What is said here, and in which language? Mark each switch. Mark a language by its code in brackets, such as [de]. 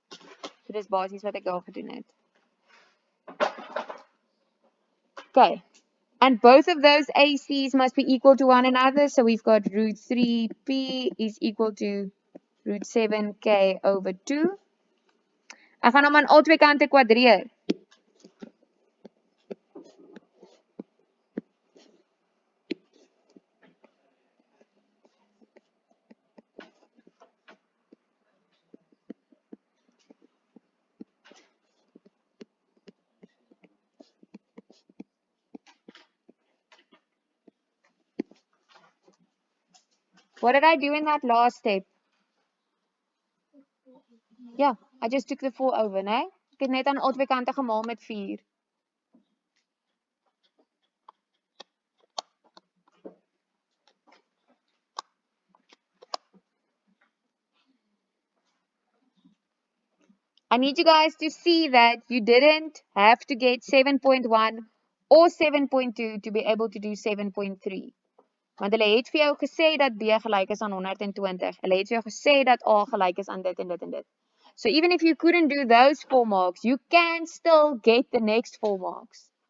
[af] So dis basies wat ek daar gedoen het. Okay. [en] And both of those ACs must be equal to one another. So we've got root 3p is equal to root 7k over 2. [af] Ek gaan hom aan al twee kante kwadreer. [en] What did I do in that last step? Yeah, I just took the 4 over, né? [af] Ek het net aan albei kante gemaal met 4. [en] I need you guys to see that you didn't have to get 7.1 or 7.2 to be able to do 7.3. [af] Want hulle het vir jou gesê dat B gelyk is aan 120. Hulle het vir jou gesê dat A gelyk is aan dit en dit en dit. [en] So even if you couldn't do those 4 marks, you can still get the next 4 marks.